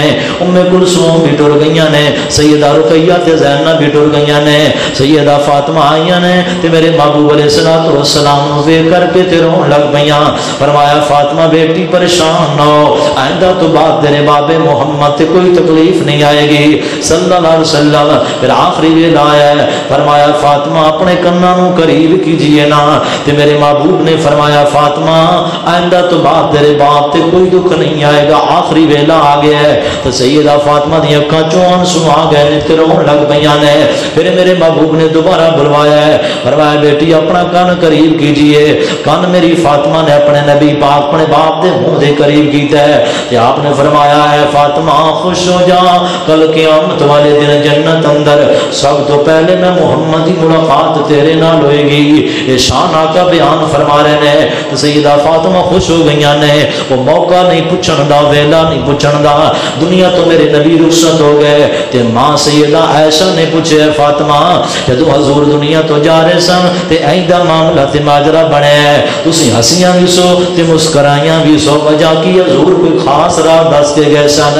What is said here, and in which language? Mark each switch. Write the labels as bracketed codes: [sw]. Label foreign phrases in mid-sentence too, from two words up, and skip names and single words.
[pa] ام کلثوم بھی ٹر گئیاں نیں، سیدہ رقیہ تے زینب بھی ٹر گئیاں نیں. سیدہ فاطمہ آئیاں نیں تے میرے محبوب [ar] عليه الصلاة والسلام [pa] نوں ویکھ کرکے تے رون لگ پئیاں. فرمایا فاطمہ بیٹی پریشان نہ ہو، آئندہ توں بعد تیرے بابے محمد تے کوئی تکلیف نہیں آئے گی [ar] صلى الله عليه وسلم. [pa] پھر آخری ویلا آیا، فرمایا فاطمہ اپنے کناں قریب کیجیے نا. تے میرے محبوب نے فرمایا فاطمہ آئندہ توں بعد تیرے باپ تے کوئی دکھ نہیں آئے گا. آخری ویلا آ گیا ہے تو سیدہ فاطمہ دی اکھاں چوں آنسو آ گئے نیں تے رون لگ پئیاں نیں. پھر میرے محبوب نے دوبارہ بلوایا ہے، فرمایا بیٹی اپنا کان قریب کیجیے. کان میری فاطمہ نے اپنے نبی پاک اپنے باپ دے منہ دے قریب کیتا ہے تے آپ نے فرمایا ہے فاطمہ خوش ہو جا، کل قیامت والے دن جنت اندر سب توں پہلے میں محمد کی ملاقات تیرے نال ہووے گی. یہ شان آقا بیان فرما رہے نیں۔ تو سیدہ فاطمہ خوش ہو گئیاں نیں. وہ موقع نہیں پچھن دا، ویلا نہیں پچھن دا، دنیا توں میرے نبی رخصت ہو گئے. تے ماں سیدہ عائشہ نے پچھے فاطمہ جدوں حضور دنیا توں جا رہے سن تے اینداں معاملہ تے ماجرا بنیا، تسیں ہسیاں بھی سو تے مسکرائیاں بھی سو، وجہ کی حضور کوئی خاص راہ دس کے گئے سن.